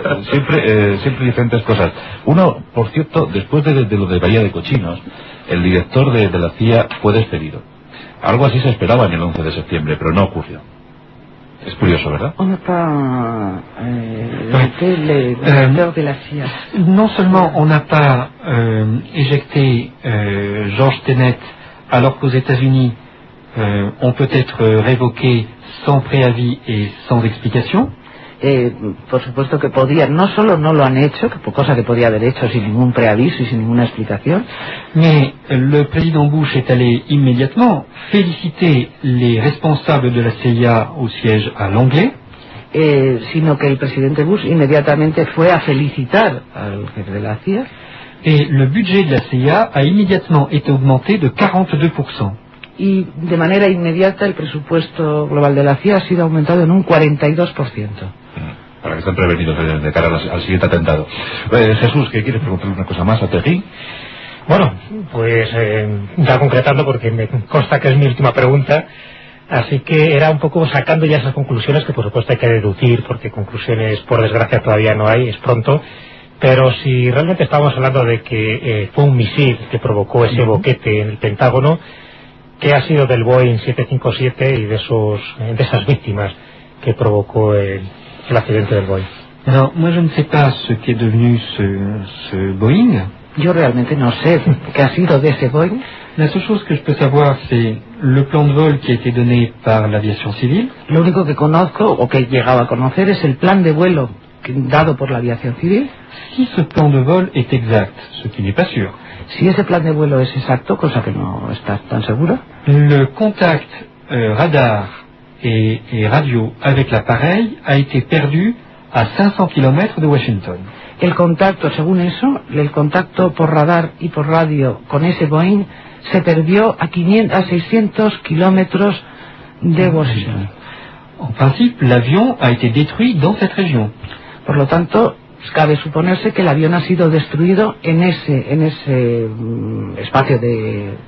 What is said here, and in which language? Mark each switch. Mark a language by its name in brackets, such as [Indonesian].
[Spanish] siempre diferentes cosas. Uno, por cierto, después de lo de Bahía de Cochinos, el director de la CIA fue despedido. Algo así se esperaba en el 11 de septiembre, pero no ocurrió. Es curioso, ¿verdad? ¿Dónde está el director de la CIA? No solo [French] on n'a pas éjecté Georges Tenet, alors qu'aux États-Unis, on peut être révoqué sans préavis et sans explication. [Spanish] Por supuesto que podía, no solo no lo han hecho, cosa que podía haber hecho sin ningún preaviso y sin ninguna explicación. [French] Mais le président Bush est allé immédiatement féliciter les responsables de la CIA au siège à Langley. [Spanish] Sino que el presidente Bush inmediatamente fue a felicitar al jefe de la CIA. [French] Et le budget de la CIA a immédiatement été augmenté de 42%. [Spanish] Y de manera inmediata el presupuesto global de la CIA ha sido aumentado en un 42%. Para que estén prevenidos de cara al siguiente atentado. Jesús, ¿qué quieres preguntar una cosa más a Terry? Bueno, pues ya concretando, porque me consta que es mi última pregunta, así que era un poco sacando ya esas conclusiones, que por supuesto hay que deducir, porque conclusiones, por desgracia, todavía no hay, es pronto. Pero si realmente estábamos hablando de que fue un misil que provocó ese boquete en el Pentágono, ¿qué ha sido del Boeing 757 y de esas víctimas que provocó el accidente del Boeing? [French] Alors, moi je ne sais pas ce qui est devenu ce Boeing. [Spanish] Yo realmente no sé qué ha sido de ese Boeing. [French] La seule chose que je peux savoir, c'est le plan de vol qui a été donné par l'aviation civile. [Spanish] Lo único que conozco, o que he llegado a conocer, es el plan de vuelo dado por la aviación civil. [French] Si ce plan de vol est exact, ce qui n'est pas sûr. [Spanish] Si ese plan de vuelo es exacto, cosa que no está tan segura. [French] Le contact radar et radio avec l'appareil a été perdu à 500 km de Washington. [Spanish] El contacto, según eso, el contacto por radar y por radio con ese Boeing se perdió a 600 kilómetros de Washington. En principio, el avión ha sido destruido en esta región. Por lo tanto, cabe suponerse que el avión ha sido destruido en ese espacio de